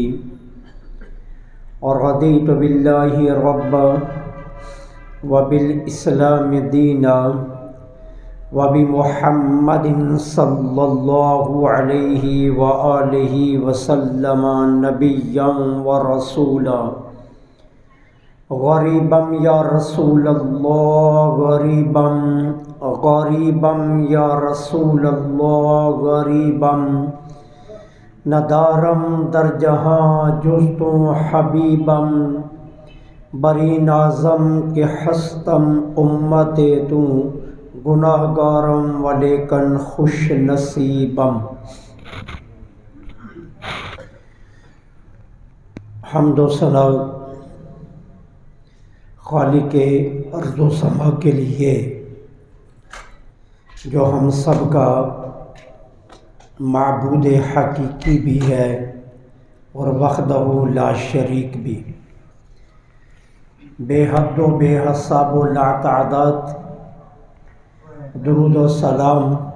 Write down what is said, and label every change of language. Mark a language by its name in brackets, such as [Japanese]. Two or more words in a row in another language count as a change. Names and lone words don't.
[Arabic] ورضيت بالله ربا وبالإسلام دينا وبمحمد صلى الله عليه وآله وسلم نبيا ورسولا. غريبا يا رسول الله غريبا غريبا يا رسول الله غريبا [Persian] ندارم در جہاں جز تو حبیبم بری نازم کہ ہستم امت تو گناہ گارم ولیکن خوش نصیبم. [Urdu] حمد و ثنا خالق ارض و سما کے لیے جو ہم سب کا معبود حقیقی بھی ہے اور [Arabic] وحدہ لا شریک [Urdu] بھی، بے حد و بے حساب و لا تعداد درود و سلام